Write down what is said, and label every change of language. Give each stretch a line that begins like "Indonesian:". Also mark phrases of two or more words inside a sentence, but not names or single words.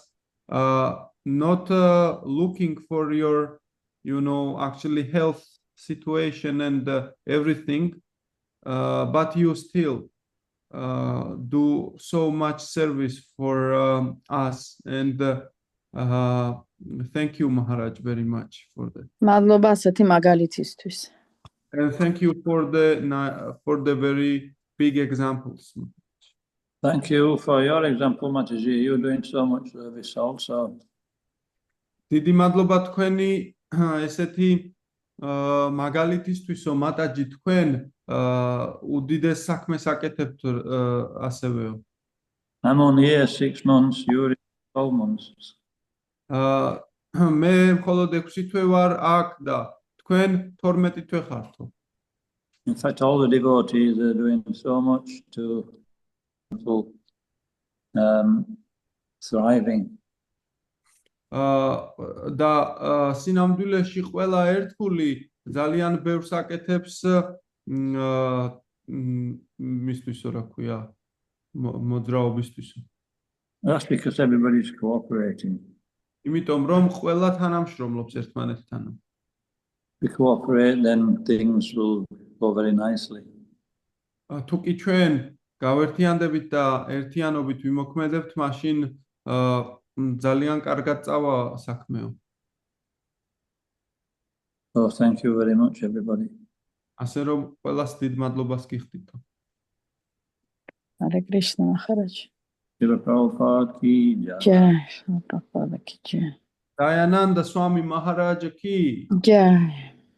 English: Not looking for your, actually health situation and everything, but you still do so much service for us, and thank you, Maharaj, very much for that.
Georgian: მადლობა ასეთი მაგალითისთვის.
English: And thank you for the very big examples. Thank you for your example, Mataji. You're doing so much service also.
Georgian: დიდი მადლობა თქვენი ესეთი მაგალითისთვისო, მატაჯი, თქვენ უდიდეს საქმეს აკეთებთ ასევეო.
English: I'm only here 6 months, you're 12 months.
Georgian: მე მხოლოდ 6 თვე ვარ აქ და თქვენ 12 თვე ხართო.
English: In fact, all the devotees are doing so much to people thriving.
Georgian: და სინამდვილეში ყველა ერთგული ძალიან ბევრს აკეთებს მისთვისო, რა ქვია, მოძრაობისთვისო.
English: That's because everybody's cooperating.
Georgian: იმიტომ რომ ყველა თანამშრომლობს ერთმანეთთან.
English: We cooperate, then things will go very nicely.
Georgian: თუ კი ჩვენ გავერთიანდებით და ერთიანობით ვიმოქმედებთ, მაშინ ძალიან კარგად წავა საქმეო.
English: So thank you very much, everybody.
Georgian: ასე რომ ყველას დიდ მადლობას გიხდით.
English: Hare Krishna, Maharaj.
Hindi: श्रील प्रभुपाद की जय. जय, प्रभुपाद की जय. दयानन्द स्वामी महाराज की Jai.